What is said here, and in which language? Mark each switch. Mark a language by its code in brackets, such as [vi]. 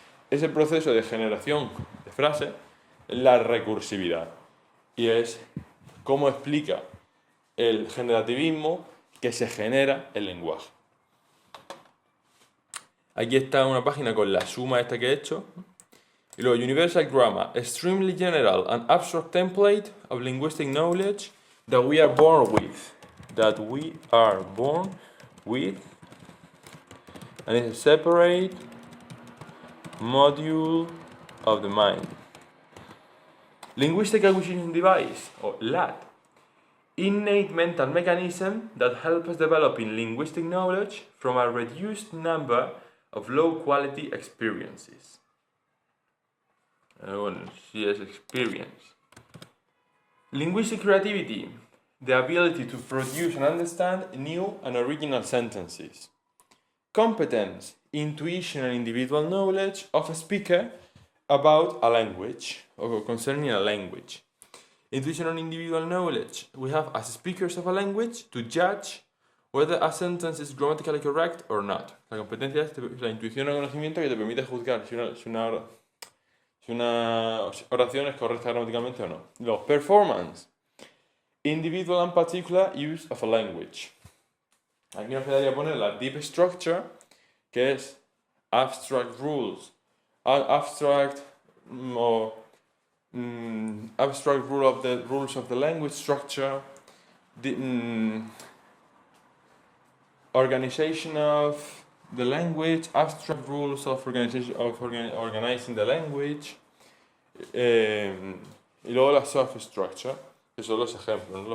[es] Ese proceso de generación de frases es la recursividad, y es cómo explica el generativismo que se genera el lenguaje. Aquí está una página con la suma esta que he hecho. Y luego, [en] Universal Grammar, extremely general and abstract template of linguistic knowledge that we are born with. That we are born with. And it's a separate module of the mind. Linguistic Acquisition Device, or LAD. Innate mental mechanism that help us developing linguistic knowledge from a reduced number of low-quality experiences. [es] Bueno, sí es [en] experience. Linguistic creativity, the ability to produce and understand new and original sentences. Competence, intuition and individual knowledge of a speaker about a language, or concerning a language. Intuition and individual knowledge, we have as speakers of a language to judge whether a sentence is grammatically correct or not. [es] La competencia es la intuición o conocimiento que te permite juzgar si una oración es correcta gramaticalmente o no. Luego, [en] performance, individual and particular use of a language. [es] Aquí nos quedaría poner la [en] deep structure, que es abstract rules, abstract rule of the rules of the language structure, organization of the language, abstract rules of organizing the language, [es] y luego la [en] surface structure, [es] que son los ejemplos, ¿no?